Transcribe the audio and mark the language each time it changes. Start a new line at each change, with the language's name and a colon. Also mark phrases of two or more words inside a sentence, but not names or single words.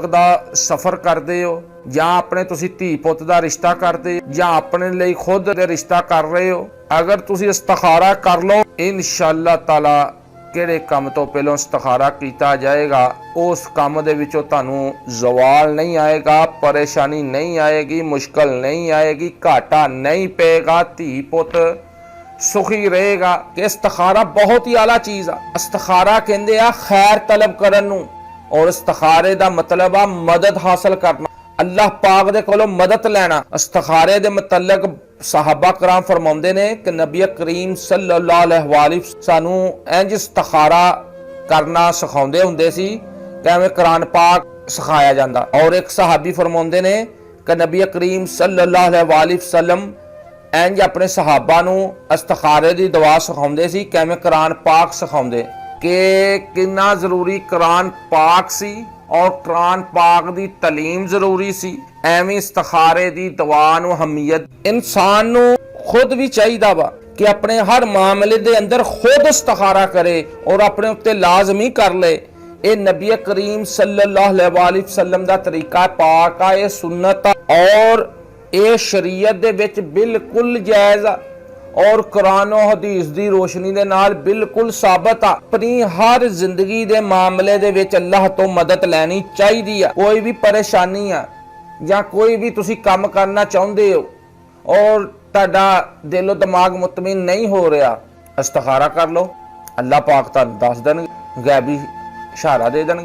Punjabi: دا سفر کرتے ہو یا اپنے تسی دھی پت دا رشتہ کرتے ہو یا اپنے لئی خود دے رشتہ کر رہے ہو، اگر تسی استخارہ کر لو
Arabic: إن شاء الله تعالى
Punjabi: کہڑے کام تو پہلوں استخارہ کیا جائے گا اس کام دے وچوں تہانوں زوال نہیں آئے گا، پریشانی نہیں آئے گی، مشکل نہیں آئے گی، گھاٹا نہیں پیگا، دھی پت سکھی رہے گا.
Urdu: کہ استخارہ بہت ہی اعلیٰ چیز ہے.
Punjabi: استخارہ کہتے آ خیر طلب کرن نوں اور استخارے دا مطلب آ مدد حاصل کرنا، اللہ پاک دے کولوں مدد لینا. استخارے دے متعلق صحابہ کرام فرماؤندے نے کہ نبی کریم
Arabic: صلى الله عليه وسلم
Punjabi: سانوں انج استخارہ کرنا سکھاؤندے ہندے سی کہ ایویں قرآن پاک سکھایا جاندا. اور ایک صحابی فرماؤندے نے کہ نبی کریم
Arabic: صلى الله عليه وسلم
Punjabi: انج اپنے صحابہ نوں استخارے دی دعا سکھاؤندے سی، کویں قرآن پاک سکھاؤندے کہ کتنا ضروری قرآن پاک سی اور قرآن پاک دی تعلیم ضروری سی. ایویں استخارے دی دعا نوں اہمیت انسان نوں خود بھی چاہیدا وا کہ اپنے ہر معاملے دے اندر خود استخارہ کرے اور اپنے اتے لازمی کر لے. یہ نبی کریم
Arabic: صلى الله عليه وسلم
Punjabi: دا طریقہ پاک آ، یہ سنت اور یہ شریعت دے وچ بالکل جائز آ اور قرآن اور حدیث دی روشنی دے نال بالکل ثابت آ. اپنی ہر زندگی دے معاملے دے وچ اللہ تو مدد لینی چاہیدی آ. کوئی بھی پریشانی آ یا کوئی بھی تسی کام کرنا چاہندے ہو اور تہاڈا دلو دماغ مطمئن نہیں ہو رہا، استخارہ کر لو، اللہ پاک تہانوں دس دینگے، غیبی اشارہ دے دینگے.